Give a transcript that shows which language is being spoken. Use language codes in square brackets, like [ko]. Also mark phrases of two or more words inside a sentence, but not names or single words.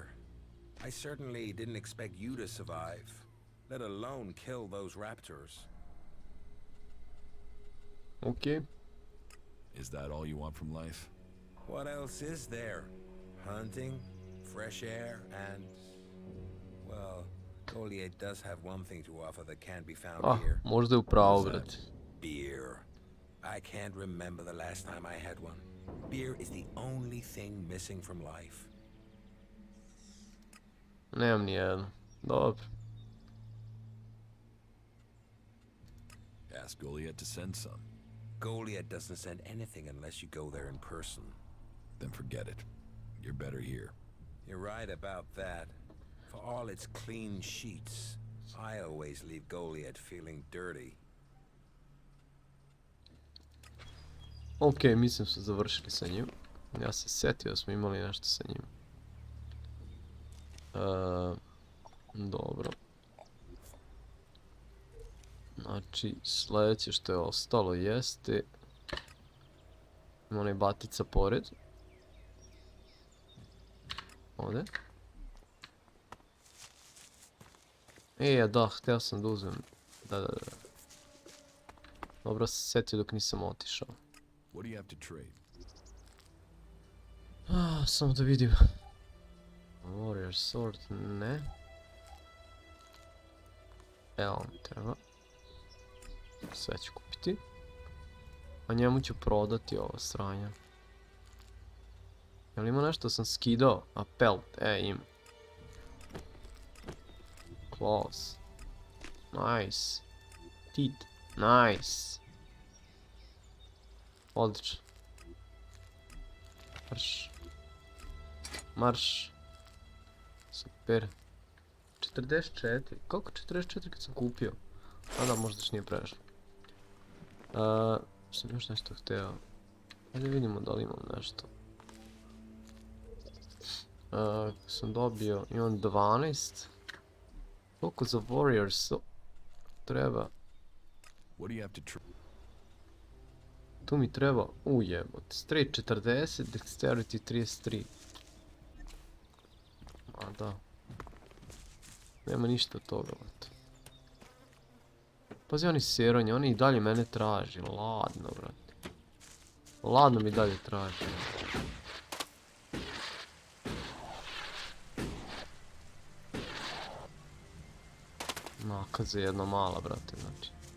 [en] I certainly didn't expect you to survive, let alone kill those raptors. Okay. Is that all you want from life? What else is there? Hunting, fresh air, and... well, Goliath does have one thing to offer that can't be found here. [sr] Možda je upravo, brate. [en] Beer. I can't remember the last time I had one. Beer is the only thing missing from life. [sr] Nemam ni jedno. Dobro. [en] Ask Goliath to send some. Goliath doesn't send anything unless you go there in person. Then forget it. You're better here. You're right about that. For all its clean sheets, I always leave Goliath feeling dirty. [sr] Ok, mislim su završili sa njim. Ja se sjetio da smo imali nešto sa njim. Dobro. Znači, sljedeće što je ostalo jeste... ima onaj batica pored. Ovdje. Da, htio sam da uzmem. Da. Dobro se sjetio dok nisam otišao. [en] What do you have to trade? [sr] Samo da vidim. [en] Warrior sword, [sr] ne. Evo mi treba. Sve ću kupiti. A njemu ću prodati ovo sranja. Jel ima nešto sam skidao? A pelt, ima. [en] Claws. Nice. Teeth. Nice. [sr] Odlično. Marš. Marš. Super. 44. Koliko 44 kad sam kupio? A da, možda još nije prešlo. Sam još nešto htio. Ajde vidimo da li imam nešto. Sam dobio, imam 12. Koliko za warriors? treba. [en] What do you have to try? [sr] Tu mi treba, ujebote, [en] straight 40, dexterity 33. [sr] A da. Nema ništa od toga, brate. Pazi, oni seronje, oni i dalje mene traži, ladno, brate. Ladno mi dalje traži. Nakaze jedna mala, brate, znači.